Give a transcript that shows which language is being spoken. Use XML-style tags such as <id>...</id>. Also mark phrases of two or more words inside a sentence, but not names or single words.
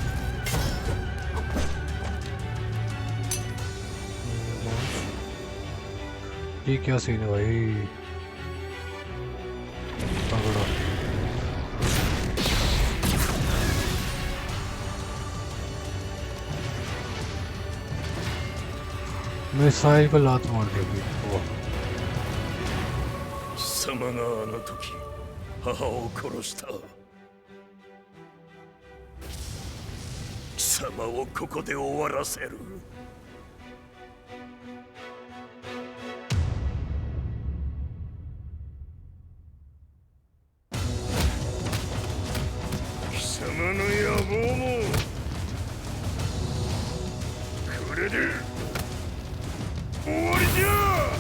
<hi>ये क्या सीन है भाई, तगड़ा। मैं साइड को लात मार देगी।</hi> <ja>貴様があの時母を殺した。貴様をここで終わらせる。貴様の野望もこれで終わりじゃ。</ja>